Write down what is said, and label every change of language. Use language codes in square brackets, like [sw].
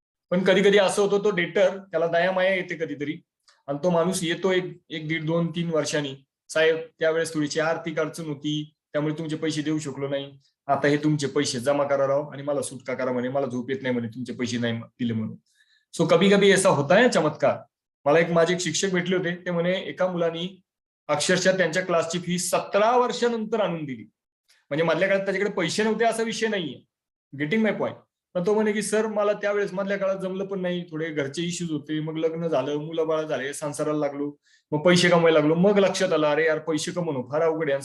[mr] पण कधी कधी असं होतं तो डेटर, त्याला दया माया येते कधीतरी आणि तो माणूस येतो एक 1-1.5-2-3 वर्षांनी, साहेब त्यावेळेस थोडीशी आर्थिक अडचण होती त्यामुळे तुमचे पैसे देऊ शकलो नाही, आता हे तुमचे पैसे जमा करा राव आणि मला सुटका करा म्हणे, मला झोप येत नाही म्हणे तुमचे पैसे नाही दिले म्हणून. [hi] सो कभी कभी ऐसा होता है चमत्कार. [mr] मला माझे एक शिक्षक भेटले होते, ते म्हणे एका मुलांनी अक्षरशः त्यांच्या क्लासची फी 17 वर्षानंतर आणून दिली. म्हणजे मधल्या काळात त्याच्याकडे पैसे नव्हते असा विषय नाहीये, [en] Getting my point. [mr] पण तो म्हणे की सर मला त्यावेळेस मधल्या काळात जमलं पण नाही, थोडे घरचे इश्यूज होते, मग लग्न झालं, मुलं बाळ झाले, संसाराला लागलो, मग पैसे कमवायला लागलो, मग लक्षात आलं अरे यार पैसे कमवणं फार अवघड आहे.